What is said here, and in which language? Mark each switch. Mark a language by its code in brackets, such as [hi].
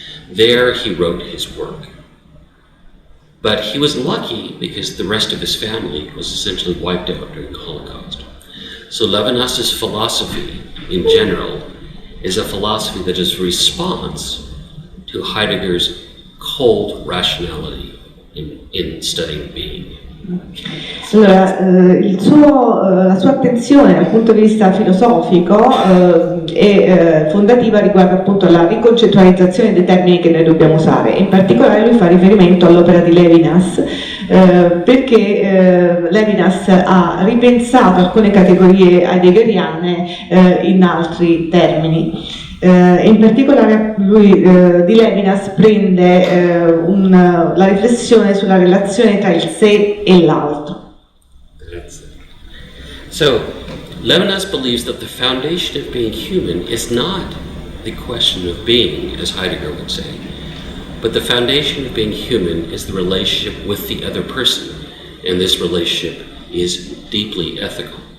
[en] There he wrote his work. But he was lucky because the rest of his family was essentially wiped out during the Holocaust. So Levinas's philosophy in general is a philosophy that is a response to Heidegger's cold rationality in studying being. [it] Allora, la sua attenzione dal punto di vista filosofico e fondativa riguarda appunto la riconcettualizzazione dei termini che noi dobbiamo usare. In particolare lui fa riferimento all'opera di Levinas, perché Levinas ha ripensato alcune categorie heideggeriane in altri termini. In particolare lui di Levinas prende la riflessione sulla relazione tra il sé e l'altro. [en] So, Levinas believes that the foundation of being human is not the question of being, as Heidegger would say, but the foundation of being human is the relationship with the other person, and this relationship is deeply ethical.